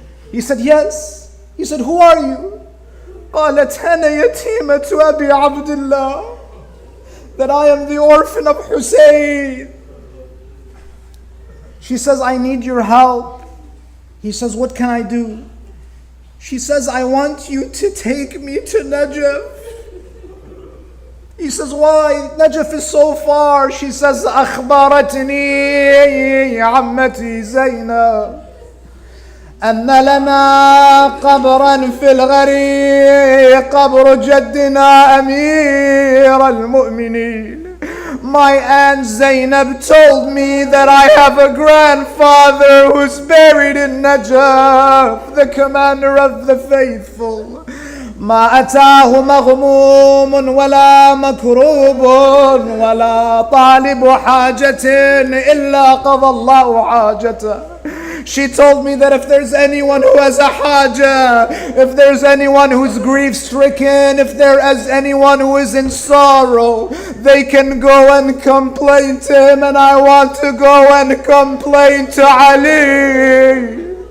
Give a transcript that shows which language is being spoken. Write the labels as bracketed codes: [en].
[en] He said, yes. He said, who are you? [ar] قالت أنا يتيمة أبي عبد الله, [en] that I am the orphan of Hussein. She says, I need your help. He says, what can I do? She says, I want you to take me to Najaf. He says, why? Najaf is so far. She says, [ar] أخبرتني عمتي زينب أن لنا قبرا في الغريق قبر جدنا أمير المؤمنين. [en] My aunt Zainab told me that I have a grandfather who's buried in Najaf, the commander of the faithful. [ar] ما أتاه مغموم ولا مكروب ولا طالب حاجة إلا قضى الله حاجته. [en] She told me that if there's anyone who has a haja, if there's anyone who's grief-stricken, if there is anyone who is in sorrow, they can go and complain to him, and I want to go and complain to Ali.